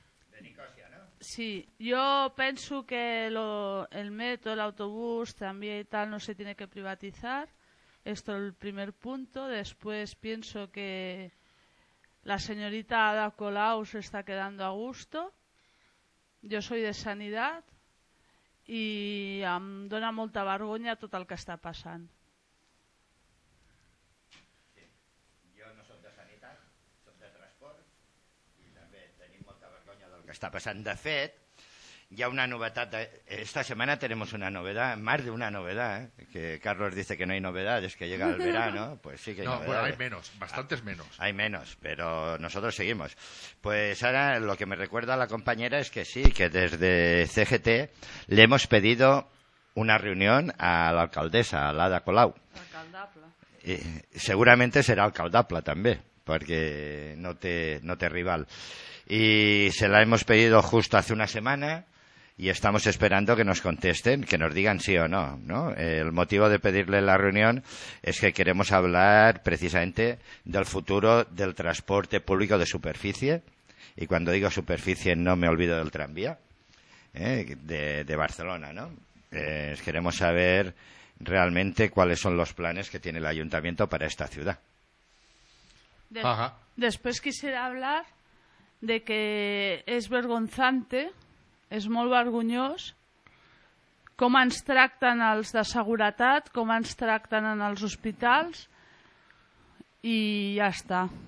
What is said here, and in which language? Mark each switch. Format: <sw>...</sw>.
<es>De Nicosia, ¿no? Sí, yo pienso que el metro, el autobús, también y tal, no se tiene que privatizar. Esto es el primer punto. Después pienso que la señorita Ada Colau se está quedando a gusto. Yo soy de Sanidad y</es> <ca>em dona molta vergonya tot el que està passant. Sí. Jo no soc de Sanitat, soc de Transport i també tenim molta vergonya del que està passant. De fet, hi ha una novetat. Esta setmana tenim una novetat, més d'una novetat, que Carlos dice que no hi ha novetats, que</ca> <es>llega el verano,</es> <ca>pues sí que hi ha novetats.</ca> <es>No, bueno, hay menos, bastantes menos. Hay menos, pero nosotros seguimos. Pues ahora lo que me recuerda a la compañera es que sí, que desde CGT le hemos pedido una reunión a la alcaldesa, a Ada Colau. Alcaldable. Seguramente será alcaldable también, porque no te rival. Y se la hemos pedido justo hace una semana y estamos esperando que nos contesten, que nos digan sí o no, ¿no? El motivo de pedirle la reunión es que queremos hablar precisamente del futuro del transporte público de superficie. Y cuando digo superficie no me olvido del tranvía, de Barcelona, ¿no? Queremos saber realmente cuáles son los planes que tiene el ayuntamiento para esta ciudad. Después quisiera hablar de que</es> <ca>és vergonzante, és molt vergonyós com ens tracten els de seguretat, com ens tracten en els hospitals, i ja està.</ca>